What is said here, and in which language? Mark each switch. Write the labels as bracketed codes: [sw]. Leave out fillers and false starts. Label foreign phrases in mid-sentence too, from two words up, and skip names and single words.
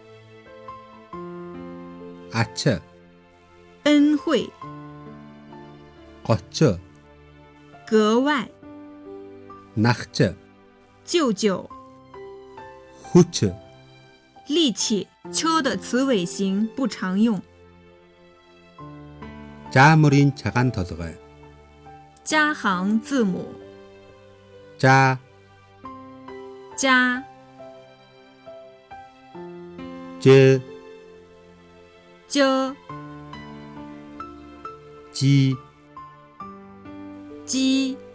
[mn] Ach, [zh] 恩惠 [mn] Гоч, [zh] 格外 [mn] Нахч, [zh] 舅舅 [mn] Хүч, [zh] 力气秋的词尾形不常用。 [mn] Жа мөрийн чаган толгой. [zh] 加行字母 [mn] Жа, [zh] 加 [mn] Ж, [zh] j [mn] Ji, [zh] 鸡